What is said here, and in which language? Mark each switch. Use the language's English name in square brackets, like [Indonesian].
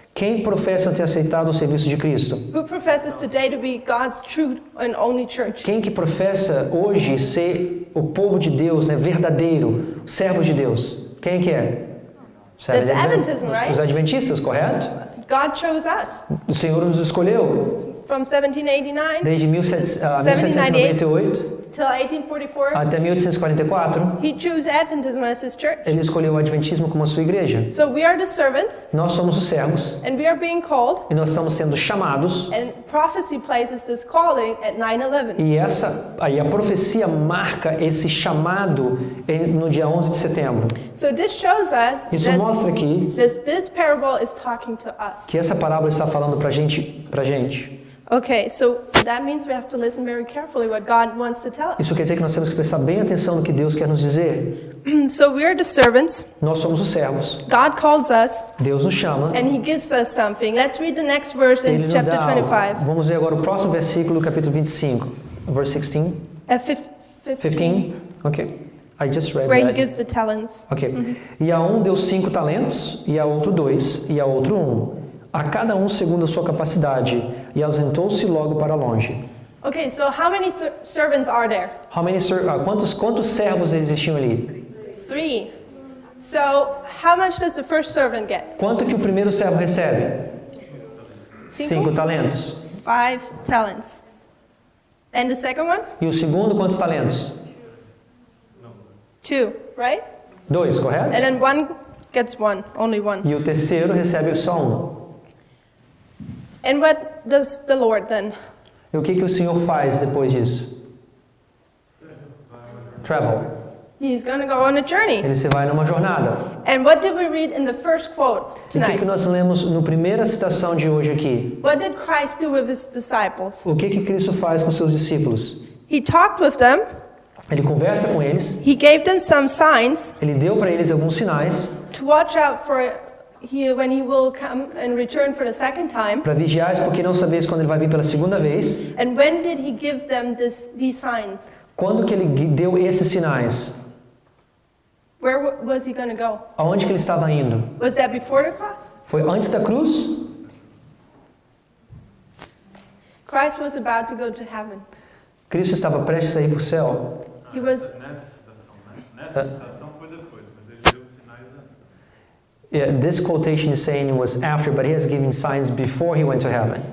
[Portuguese] Quem professa ter aceitado o serviço de Cristo? [English] Who professes today to be God's true and only church? [Portuguese] Quem que professa hoje ser o povo de Deus, né, verdadeiro, servos de Deus? Quem que é? [English] That's Adventism, right? [Portuguese] Os adventistas, correto? [English] God chose us. [Portuguese] O Senhor nos escolheu. [English] From 1789 [Portuguese] desde 1798 [English] till 1844, [Portuguese] até 1844, [English] he chose Adventism as his church. [Portuguese] Ele escolheu o adventismo como a sua igreja. [English] So we are the servants. [Portuguese] Nós somos os servos. [English] And we are being called. [Portuguese] E nós estamos sendo chamados. [English] And prophecy places this calling at 9/11. [Portuguese] E a profecia marca esse chamado no dia 11 de setembro. [English] So this shows us [Portuguese] Isso mostra aqui [English] this parable is talking to us. [Portuguese] Que essa parábola está falando para gente. [English] Okay, so that means we have to listen very carefully what God wants to tell us. [Portuguese] Isso quer dizer que nós temos que prestar bem atenção no que Deus quer nos dizer. [English] So we are the servants. [Portuguese] Nós somos os servos. [English] God calls us. [Portuguese] Deus nos chama. [English] And He gives us something. Let's read the next verse in chapter 25. [Portuguese] Vamos ver agora o próximo versículo, capítulo 25, [English] verse 16. 15. Okay. I just read Where that. He gives the talents. Okay. [Portuguese] E a um deu 5 talentos, e a outro 2, e a outro 1. A cada um segundo a sua capacidade, e ausentou-se logo para longe. [English] Okay, so how many servants are there? [Portuguese] Quantos servos existiam ali? 3. [English] So, how much does the first servant get? [Portuguese] Quanto que o primeiro servo recebe? 5 talentos. [English] 5 talents. And the second one? [Portuguese] E o segundo, quantos talentos? [English] 2, right? [Portuguese] 2, correto? [English] And then one gets one, only one. [Portuguese] E o terceiro recebe só 1. [English] And what does the Lord then? [Portuguese] E o que o Senhor faz depois disso? [English] Travel. He's going to go on a journey. [Portuguese] Ele se vai numa jornada. [English] And what did we read in the first quote tonight? [Portuguese] E o que nós lemos na primeira citação de hoje aqui? [English] What did Christ do with his disciples? [Portuguese] O que Cristo faz com seus discípulos? [English] He talked with them. [Portuguese] Ele conversa com eles. [English] He gave them some signs. [Portuguese] Ele deu para eles alguns sinais. [English] To watch out for when he will come and return for the second time. [Portuguese] Para vigiais, porque não sabeis quando ele vai vir pela segunda vez. [English] And when did he give them these signs? [Portuguese] Quando que ele deu esses sinais? [English] Where was he going to go? [Portuguese] Aonde que ele estava indo? [English] Was that before the cross? [Portuguese] Foi antes da cruz? [English] Christ was about to go to heaven. [Portuguese] Cristo estava prestes a ir para o céu. [English] He was. [Portuguese] Nessa citação foi depois, mas ele deu sinais antes. [English] Yeah, this quotation is saying it was after, but he has given signs before he went to heaven.